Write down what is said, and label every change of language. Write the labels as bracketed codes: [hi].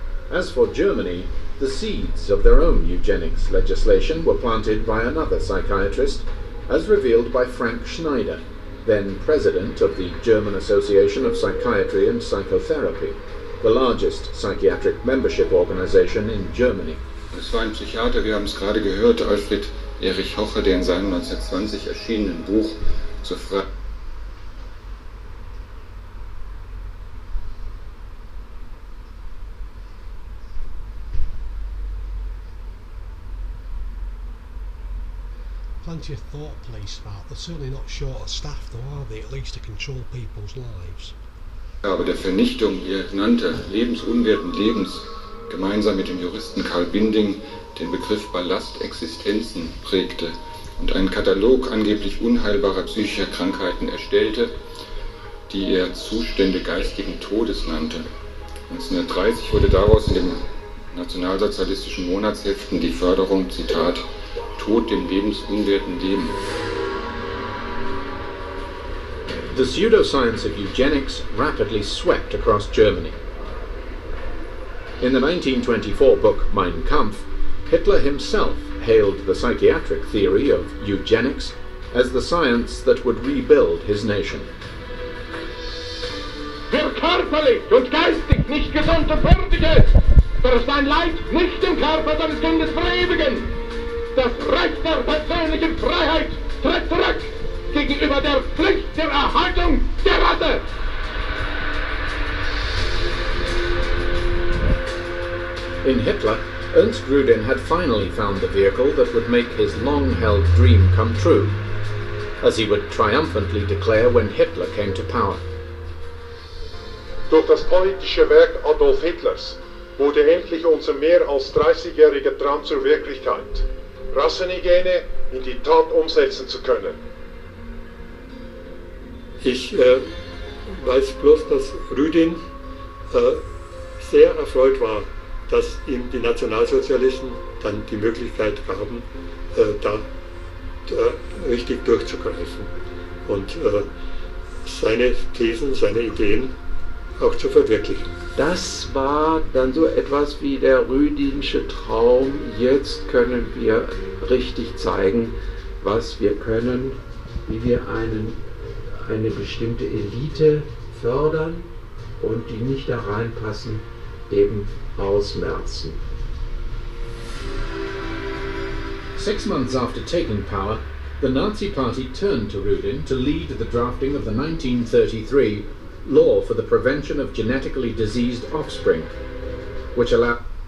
[en] As for Germany, the seeds of their own eugenics legislation were planted by another psychiatrist, as revealed by Frank Schneider, then president of the German Association of Psychiatry and Psychotherapy, the largest psychiatric membership organization in Germany. [de] Es war ein Psychiater, wir haben es gerade gehört, Alfred Erich Hoche, der in seinem 1920 erschienenen Buch zur Frage [en] plenty of thought police about. They're certainly not short of staff though, are they? At least to control people's lives. [de] Aber der Vernichtung, wie er nannte, lebensunwerten Lebens, gemeinsam mit dem Juristen Karl Binding den Begriff Ballastexistenzen prägte und einen Katalog angeblich unheilbarer psychischer Krankheiten erstellte, die er Zustände geistigen Todes nannte. 1930 wurde daraus in den nationalsozialistischen Monatsheften die Förderung, Zitat, Tod dem lebensunwerten Leben. [en] The pseudoscience of eugenics rapidly swept across Germany. In the 1924 book Mein Kampf, Hitler himself hailed the psychiatric theory of eugenics as the science that would rebuild his nation. [de] Wer körperlich und geistig nicht gesund und würdig ist, der sein Leid nicht im Körper seines Kindes verewigen. Das Recht der persönlichen Freiheit tritt zurück gegenüber der Pflicht der Erhaltung der Rasse. [en] In Hitler, Ernst Rudin had finally found the vehicle that would make his long-held dream come true, as he would triumphantly declare when Hitler came to power. [de] Durch das politische Werk Adolf Hitlers wurde endlich unser mehr als 30-jähriger Traum zur Wirklichkeit, Rassenhygiene in die Tat umsetzen zu können. Ich weiß bloß, dass Rüdin sehr erfreut war, dass ihm die Nationalsozialisten dann die Möglichkeit gaben, da richtig durchzugreifen und seine Thesen, seine Ideen auch zu verwirklichen. Das war dann so etwas wie der Rüdinsche Traum. Jetzt können wir richtig zeigen, was wir können, wie wir eine bestimmte Elite fördern und die nicht da reinpassen, eben ausmerzen. [en] 6 months after taking power, the Nazi Party turned to Rudin to lead the drafting of the 1933 Law for the Prevention of Genetically Diseased Offspring, which allowed